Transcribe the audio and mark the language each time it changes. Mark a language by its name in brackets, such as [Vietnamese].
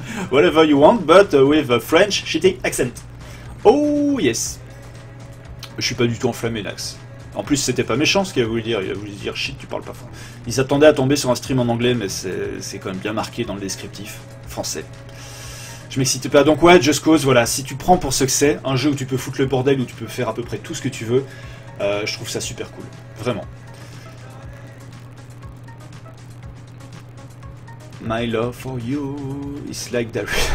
[English] Whatever you want, but with a French shitty accent. Oh yes! [French] Je suis pas du tout enflammé, Nax. En plus, c'était pas méchant ce qu'il a voulu dire. Il a voulu dire shit, tu parles pas français. Il s'attendait à tomber sur un stream en anglais, mais c'est quand même bien marqué dans le descriptif français. Je m'excitais pas. Donc ouais, Just Cause, voilà. Si tu prends pour ce que c'est, un jeu où tu peux foutre le bordel, où tu peux faire à peu près tout ce que tu veux, je trouve ça super cool. Vraiment. [English] My love for you is like that.